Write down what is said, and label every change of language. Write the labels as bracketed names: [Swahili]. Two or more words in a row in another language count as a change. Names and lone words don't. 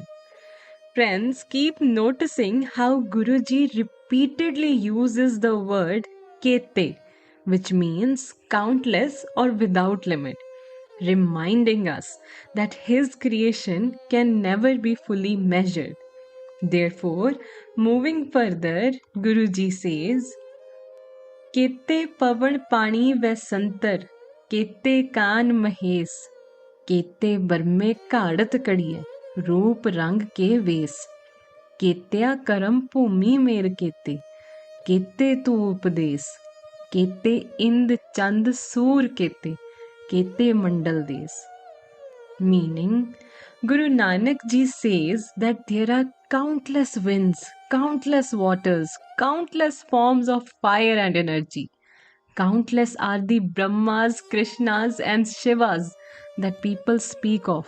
[English] Friends, keep noticing how Guruji repeatedly uses the word kete, which means countless or without limit, reminding us that his creation can never be fully measured. Therefore, moving further, Guruji says, [Punjabi] ਕੇਤੇ ਪਵਣ ਪਾਣੀ ਵੈਸੰਤਰ, ਕੇਤੇ ਕਾਨ ਮਹੇਸ, ਕੇਤੇ ਬਰਮੇ ਘਾੜਤਿ ਘੜੀਅਹਿ, ਰੂਪ ਰੰਗ ਕੇ ਵੇਸ, ਕੇਤੀਆ ਕਰਮ ਭੂਮੀ ਮੇਰ ਕੇਤੇ, ਕੇਤੇ ਧੂ ਉਪਦੇਸ, ਕੇਤੇ ਇੰਦ ਚੰਦ ਸੂਰ ਕੇਤੇ, ਕੇਤੇ ਮੰਡਲ ਦੇਸ. [English] Meaning, Guru Nanak Ji says that there are countless winds, countless waters, countless forms of fire and energy. Countless are the Brahmas, Krishnas, and Shivas that people speak of.